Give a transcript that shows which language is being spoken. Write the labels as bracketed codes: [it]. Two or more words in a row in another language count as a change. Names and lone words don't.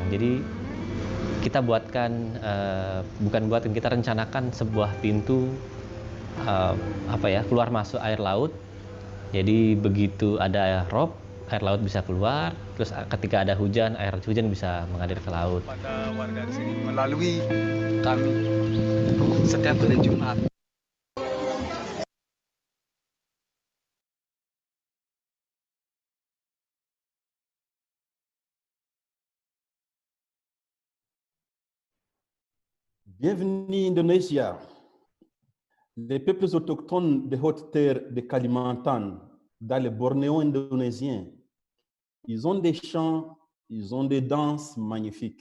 [id] Jadi kita kita rencanakan sebuah pintu keluar masuk air laut. Jadi begitu ada rob, air laut bisa keluar. Terus ketika ada hujan, air hujan bisa mengalir ke laut. Pada warga di sini melalui kami setiap hari Jumat. [fr] Bienvenue Indonésia. Les peuples autochtones des hautes terres de Kalimantan, dans le Bornéo indonésien, ils ont des chants, ils ont des danses magnifiques.